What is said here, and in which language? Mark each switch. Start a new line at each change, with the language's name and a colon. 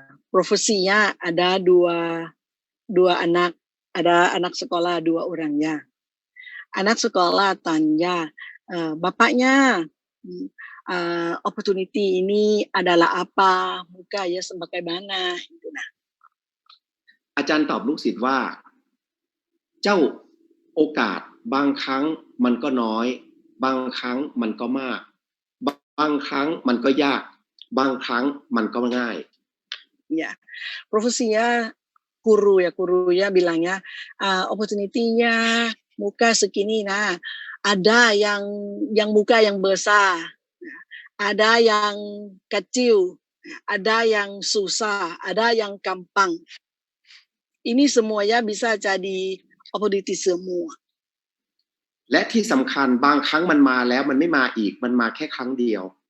Indonesian: Profesinya ada dua anak, ada anak sekolah 2 orangnya. Anak sekolah tanya bapaknya, opportunity ini adalah apa, muka ya sebagaimana. Nah,
Thai: อาจารย์ตอบลูกศิษย์ว่าเจ้าโอกาสบางครั้งมันก็น้อยบางครั้งมันก็มากบางครั้งมันก็ยากบางครั้งมันก็ง่าย
Indonesian: ya, profesinya guru ya bilangnya opportunity-nya muka segini, nah ada yang muka yang besar, ada yang kecil, ada yang susah, ada yang gampang. Ini semuanya bisa jadi opportunity semua.
Thai: และที่สำคัญบางครั้งมันมาแล้วมันไม่มาอีกมันมาแค่ครั้งเดียว